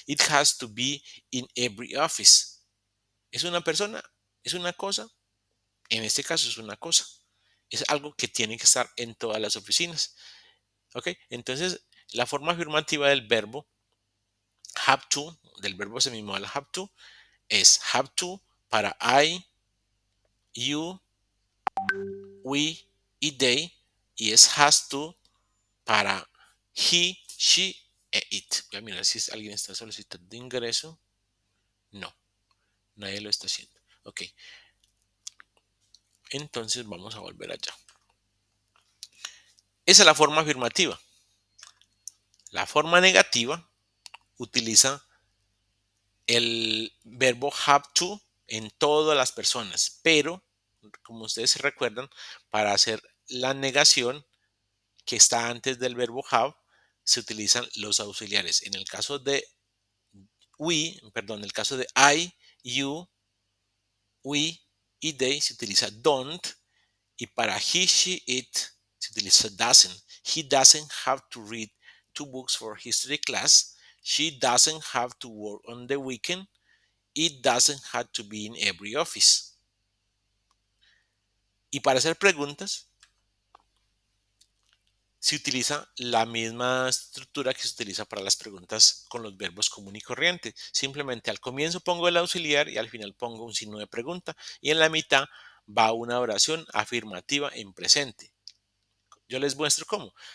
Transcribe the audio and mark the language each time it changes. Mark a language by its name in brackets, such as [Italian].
[English] It has to be in every office. [Spanish] ¿Es una persona? ¿Es una cosa? En este caso es una cosa. Es algo que tiene que estar en todas las oficinas. ¿Ok? Entonces, la forma afirmativa del verbo have to, del verbo semimodal have to, es have to para I, you, we y they. Y es has to para he, she e it. Voy a mirar si alguien está solicitando ingreso. No, nadie lo está haciendo. Ok. Entonces vamos a volver allá. Esa es la forma afirmativa. La forma negativa utiliza el verbo have to en todas las personas, pero como ustedes se recuerdan, para hacer la negación que está antes del verbo have, se utilizan los auxiliares. En el caso de en el caso de I, you, we y they se utiliza don't, y para he, she, it se utiliza doesn't. [English] He doesn't have to read 2 books for history class. She doesn't have to work on the weekend. It doesn't have to be in every office. [Spanish] Y para hacer preguntas, se utiliza la misma estructura que se utiliza para las preguntas con los verbos común y corriente. Simplemente al comienzo pongo el auxiliar y al final pongo un signo de pregunta. Y en la mitad va una oración afirmativa en presente. Yo les muestro cómo.